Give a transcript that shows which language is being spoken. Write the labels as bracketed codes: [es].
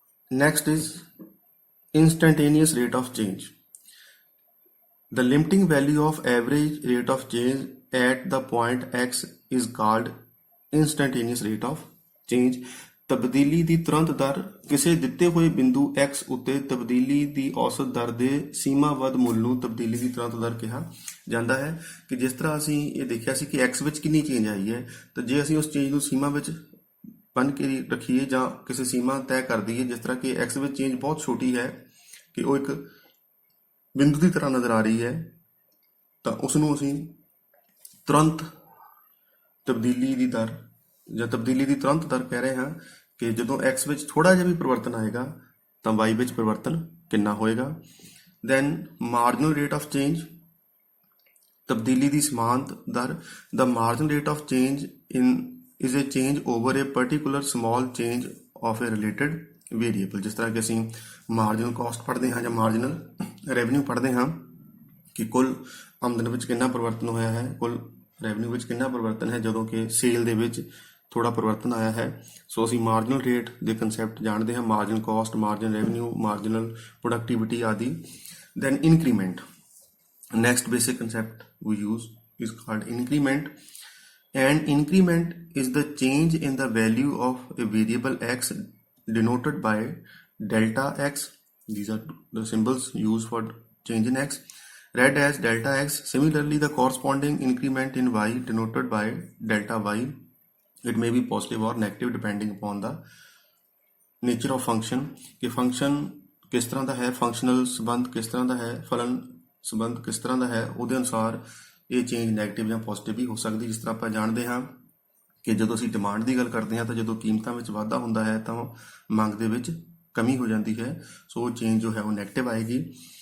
[en] Next is instantaneous rate of change. The limiting value of average rate of change at the point x is called instantaneous rate of change. [pa] ਤਬਦੀਲੀ ਦੀ ਤੁਰੰਤ ਦਰ ਕਿਸੇ ਦਿੱਤੇ ਹੋਏ ਬਿੰਦੂ x ਉੱਤੇ ਤਬਦੀਲੀ ਦੀ ਔਸਤ ਦਰ ਦੇ ਸੀਮਾਬੱਧ ਮੁੱਲ ਨੂੰ ਤਬਦੀਲੀ ਦੀ ਤੁਰੰਤ ਦਰ ਕਿਹਾ ਜਾਂਦਾ ਹੈ। ਕਿ ਜਿਸ ਤਰ੍ਹਾਂ ਅਸੀਂ ਇਹ ਦੇਖਿਆ ਸੀ ਕਿ x ਵਿੱਚ ਕਿੰਨੀ ਚੇਂਜ ਆਈ ਹੈ, ਤਾਂ ਜੇ ਅਸੀਂ ਉਸ ਚੇਂਜ ਨੂੰ ਸੀਮਾ ਵਿੱਚ ਬੰਨ੍ਹ ਕੇ ਰੱਖੀਏ ਜਾਂ ਕਿਸੇ ਸੀਮਾ ਤੈਅ ਕਰ ਦਈਏ, ਜਿਸ ਤਰ੍ਹਾਂ ਕਿ x ਵਿੱਚ ਚੇਂਜ ਬਹੁਤ ਛੋਟੀ ਹੈ ਕਿ ਉਹ ਇੱਕ ਬਿੰਦੂ ਦੀ ਤਰ੍ਹਾਂ ਨਜ਼ਰ ਆ ਰਹੀ ਹੈ, ਤਾਂ ਉਸ ਨੂੰ ਅਸੀਂ ਤੁਰੰਤ ਤਬਦੀਲੀ ਦੀ ਦਰ ਜਾਂ ਤਬਦੀਲੀ ਦੀ ਤੁਰੰਤ ਦਰ ਕਹਿ ਰਹੇ ਹਾਂ। ਕਿ ਜਦੋਂ x ਵਿੱਚ ਥੋੜਾ ਜਿਹਾ ਵੀ ਪਰਿਵਰਤਨ ਆਏਗਾ ਤਾਂ y ਵਿੱਚ ਪਰਿਵਰਤਨ ਕਿੰਨਾ ਹੋਏਗਾ। [en] then marginal rate of change, [pa] ਤਬਦੀਲੀ ਦੀ ਸਮਾਨਤ ਦਰ। [en] The marginal rate of change is a change over a particular small change of a related variable। [pa] ਜਿਸ ਤਰ੍ਹਾਂ ਕਿ ਅਸੀਂ ਮਾਰਜਨਲ ਕਾਸਟ ਪੜ੍ਹਦੇ ਹਾਂ ਜਾਂ ਮਾਰਜਨਲ ਰੈਵਨਿਊ ਪੜ੍ਹਦੇ ਹਾਂ ਕਿ ਕੁੱਲ ਆਮਦਨ ਵਿੱਚ ਕਿੰਨਾ ਪਰਿਵਰਤਨ ਹੋਇਆ ਹੈ, ਕੁੱਲ ਰੈਵਨਿਊ ਵਿੱਚ ਕਿੰਨਾ ਪਰਿਵਰਤਨ ਹੈ ਜਦੋਂ ਕਿ ਸੇਲ ਦੇ ਵਿੱਚ ਥੋੜਾ ਪਰਿਵਰਤਨ ਆਇਆ ਹੈ। ਸੋ ਅਸੀਂ ਮਾਰਜਨਲ ਰੇਟ ਦੇ ਕੰਸੈਪਟ ਜਾਣਦੇ ਹਾਂ, margin caste, margin revenue, marginal productivity ਆਦਿ। [en] Then increment, next basic concept we use is called increment, and increment is the change in the value of a variable x denoted by delta x. These are the symbols used for change in x, read as delta x. Similarly, the corresponding increment in y denoted by delta y. It may be positive or negative depending upon the nature of function, [hi] कि function किस तरह [pa] ਦਾ ਹੈ, functional ਸੰਬੰਧ ਕਿਸ ਤਰ੍ਹਾਂ ਦਾ ਹੈ, ਫਲਨ ਸੰਬੰਧ ਕਿਸ ਤਰ੍ਹਾਂ ਦਾ ਹੈ, ਉਹਦੇ ਅਨੁਸਾਰ ਇਹ ਚੇਂਜ ਨੈਗੇਟਿਵ ਜਾਂ ਪੋਜ਼ਿਟਿਵ ਵੀ ਹੋ ਸਕਦੀ। ਜਿਸ ਤਰ੍ਹਾਂ ਆਪਾਂ ਜਾਣਦੇ ਹਾਂ ਕਿ ਜਦੋਂ ਅਸੀਂ ਡਿਮਾਂਡ ਦੀ ਗੱਲ ਕਰਦੇ ਹਾਂ ਤਾਂ ਜਦੋਂ ਕੀਮਤਾਂ ਵਿੱਚ ਵਾਧਾ ਹੁੰਦਾ ਹੈ ਤਾਂ ਮੰਗ ਦੇ ਵਿੱਚ ਕਮੀ ਹੋ ਜਾਂਦੀ ਹੈ, ਸੋ ਉਹ ਚੇਂਜ ਜੋ ਹੈ ਉਹ ਨੈਗੇਟਿਵ ਆਏਗੀ।